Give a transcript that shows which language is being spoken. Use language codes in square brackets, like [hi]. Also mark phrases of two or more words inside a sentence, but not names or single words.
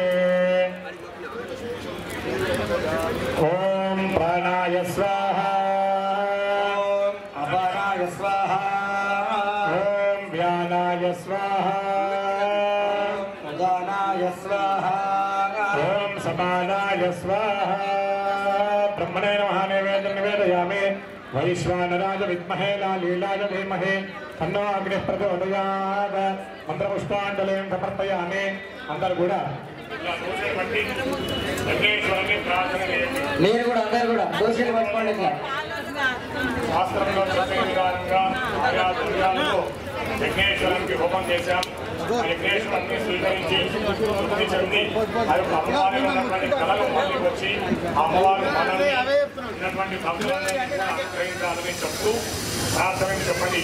[sa] ॐ प्राणाय स्वाहा अपानाय स्वाहा व्यानाय स्वाहा उदानाय स्वाहा ओम समानाय स्वाहा ब्रह्मणे नमः नैवेद्यं निवेदयामि वैश्वानराय विद्महे लालीलाय धीमहि तन्नो अग्निः प्रचोदयात् मंत्रपुष्पाञ्जलिं समर्पयामि अंदर కూడా [te] మీరు కూడా అందరు కూడా దోషులు పట్టుకోండి ఇట్లా. శాస్త్రంలో చెప్పిన విధానంగా ఆయా దుర్గాలకు యజ్ఞేశ్వరునికి హోమం చేశాం. యజ్ఞేశ్వరుని స్వీకరించి తృప్తి చెంది ఆ యొక్క అమ్మవారి ఉన్నటువంటి కళలు మళ్ళీ వచ్చి ఆ అమ్మవారి మనల్ని ఉన్నటువంటి భక్తులని అనుగ్రహించాలని చెప్తూ ప్రార్థనని చెప్పండి.